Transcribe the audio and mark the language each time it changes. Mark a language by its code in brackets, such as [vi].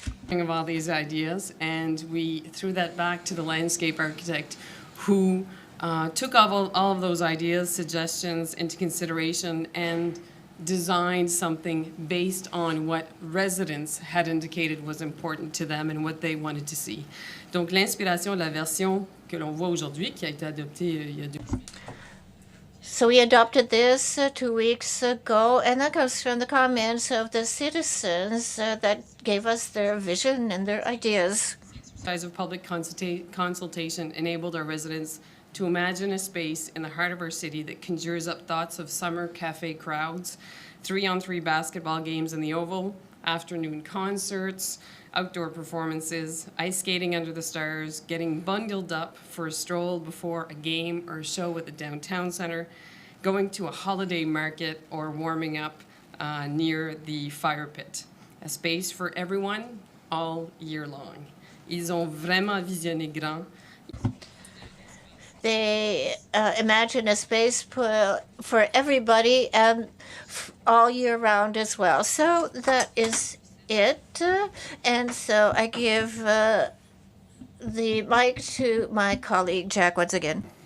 [en] Of all these ideas, and we threw that back to the landscape architect who took all of those ideas, suggestions into consideration and designed something based on what residents had indicated was important to them and what they wanted to see. [fr] Donc l'inspiration de la version que l'on voit aujourd'hui, qui a été adoptée il y a 2 ans. [en] So we adopted this 2 weeks ago, and that comes from the comments of the citizens that gave us their vision and their ideas. Size of public consultation enabled our residents to imagine a space in the heart of our city that conjures up thoughts of summer cafe crowds, 3-on-3 basketball games in the Oval, afternoon concerts, outdoor performances, ice skating under the stars, getting bundled up for a stroll before a game or a show at the downtown center, going to a holiday market, or warming up near the fire pit. A space for everyone all year long. [fr] Ils ont vraiment visionné grand. [en] They imagine a space for everybody and all year round as well. So that is it. And so I give the mic to my colleague, Jack, once again.